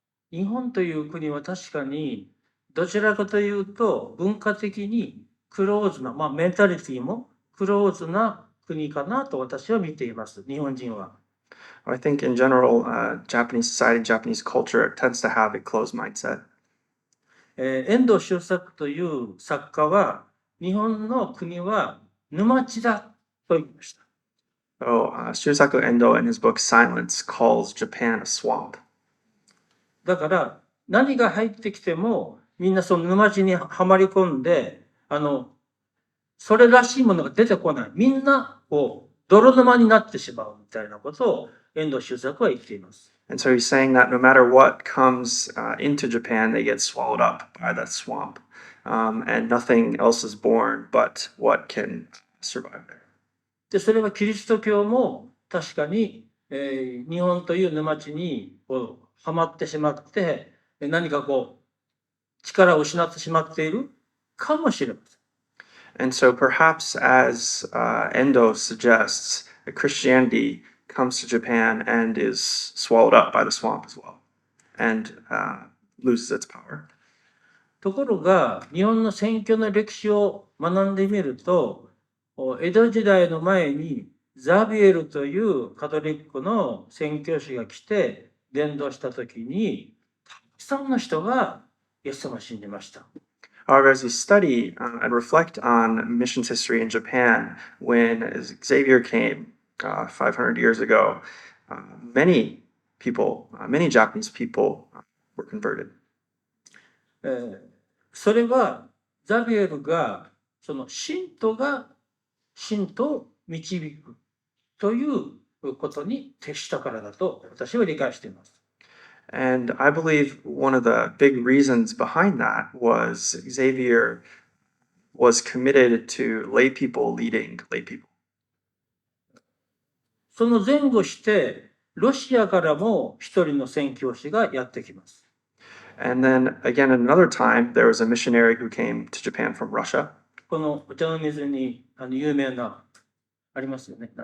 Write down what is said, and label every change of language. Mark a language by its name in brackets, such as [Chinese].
[Japanese] 日本という国は確かにどちらかというと文化的にクローズな、メンタリティもクローズな国かなと私は見ています、日本人は。 [English] I think in general, Japanese society, Japanese culture tends to have a closed mindset. [Japanese] 遠藤周作という作家は日本の国は沼地だと言いました。 [English] So, Shusaku Endo in his book Silence calls Japan a swamp. [Japanese] だから何が入ってきてもみんなその沼地にはまり込んでそれらしいものが出てこない。みんな泥沼になってしまうみたいなことを遠藤周作は言っています。 [English] And so he's saying that no matter what comes into Japan, they get swallowed up by that swamp. And nothing else is born but what can survive there. [Japanese] で、それはキリスト教も確かに、日本という沼地にはまってしまって、何か力を失ってしまっているかもしれません。 [English] And so perhaps as Endo suggests, Christianity comes to Japan and is swallowed up by the swamp as well and loses its power. [Japanese] ところが、日本の選挙の歴史を学んでみると、江戸時代の前にザビエルというカトリックの宣教師が来て伝道したときに、たくさんの人がイエス様を信じました。 [English] However, as you study and reflect on missions history in Japan, when Xavier came 500 years ago, many people, many Japanese people were converted. [Japanese] それはザビエルがその信徒が信徒を導くということに徹したからだと私は理解しています。 [English] And I believe one of the big reasons behind that was Xavier was committed to lay people leading lay people. [Japanese] その前後してロシアからも一人の宣教師がやってきます。 [English] And then again, at another time, there was a missionary who came to Japan from Russia. [Japanese] このお茶の水に有名なありますよね。